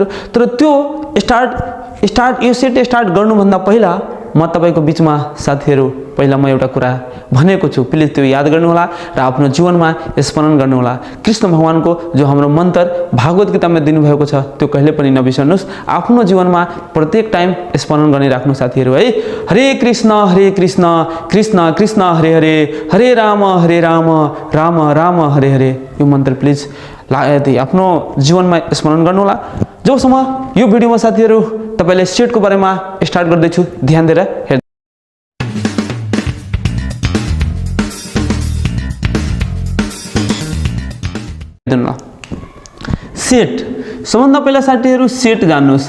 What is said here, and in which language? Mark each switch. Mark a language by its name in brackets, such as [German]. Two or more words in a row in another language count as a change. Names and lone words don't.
[Nepali] तर त्यो स्टार्ट यो [English] set start [Nepali] गर्नु भन्दा पहिला म तपाईको बीचमा साथीहरु पहिला म एउटा कुरा भनेको छु, प्लिज त्यो याद गर्नु होला र आफ्नो जीवनमा स्मरण गर्नु होला। कृष्ण भगवानको जो हाम्रो मन्त्र भागवत गीतामा दिनु भएको छ त्यो कहिले पनि नबिर्सनुस्। आफ्नो जीवनमा प्रत्येक टाइम स्मरण गर्ने राख्नु साथीहरु है। [Sanskrit] हरे कृष्ण कृष्ण कृष्ण हरे हरे, हरे राम राम राम हरे हरे। [Nepali] यो मन्त्र प्लिज आफ्नो जीवनमा स्मरण गर्नु होला। जबसम्म यो भिडियोमा साथीहरु तपाईले सेट को बारेमा स्टार्ट गर्दै छु, ध्यान दिएर हेर्नु। सेट सबभन्दा पहिला साथीहरु सेट जान्नुस्।